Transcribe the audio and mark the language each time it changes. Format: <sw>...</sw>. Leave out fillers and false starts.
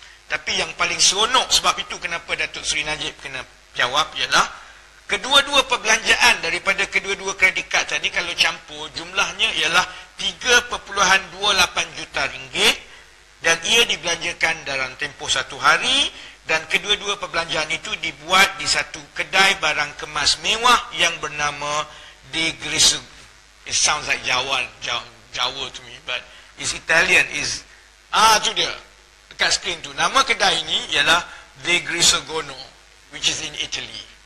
<ms>Tapi yang paling seronok, sebab itu kenapa Datuk Seri Najib kena jawab, ialah kedua-dua perbelanjaan daripada kedua-dua kredit kad tadi kalau campur jumlahnya ialah 3.28 juta ringgit, dan ia dibelanjakan dalam tempoh satu hari, dan kedua-dua perbelanjaan itu dibuat di satu kedai barang kemas mewah yang bernama De Griso.</ms> <en>It sounds like Jawa to me, but it's Italian.</en> <ms>Tu dia dekat skrin tu. Nama kedai ini ialah De Grisogono, which is in Italy.</ms>